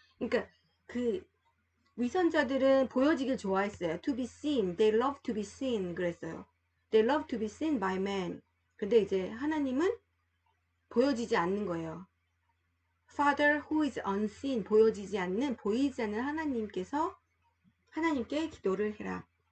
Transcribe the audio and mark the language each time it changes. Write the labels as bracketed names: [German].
[Korean] 그러니까 그 위선자들은 보여지길 좋아했어요. [English] To be seen, they love to be seen 그랬어요. They love to be seen by men. [Korean] 근데 이제 하나님은 보여지지 않는 거예요. [English] Father who is unseen, [Korean] 보이지 않는 하나님께서 하나님께 기도를 해라.